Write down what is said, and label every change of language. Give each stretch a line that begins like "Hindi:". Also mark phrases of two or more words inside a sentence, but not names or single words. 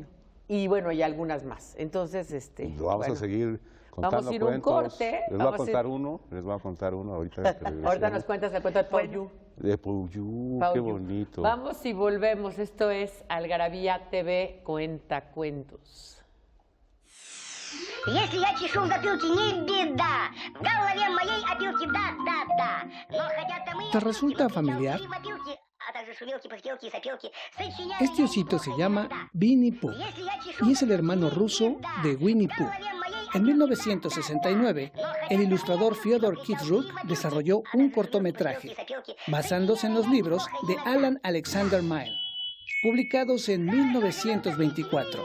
Spanish: Y bueno, y algunas más. Entonces, Vamos a seguir contando vamos a ir a un cuentos. corte. Les voy a contar uno ahorita. que Ahorita regresemos. nos cuentas el cuento de Paul De Pouyú, qué bonito. Vamos y volvemos. Esto es Algarabía TV Cuenta Cuentos.
Russian: Если я чешу в затылке, не беда. В голове моей опилки, да. Но хотят мы...
Spanish: ¿Te resulta familiar?
Russian: Опилки, а также шумелки, пыхтелки и сопелки. Сочиняя
Spanish: Este osito se llama Winnie Pooh y es el hermano ruso de Winnie Pooh. En 1969, el ilustrador Fyodor Kizruk desarrolló un cortometraje basándose en los libros de Alan Alexander Milne, publicados en 1924.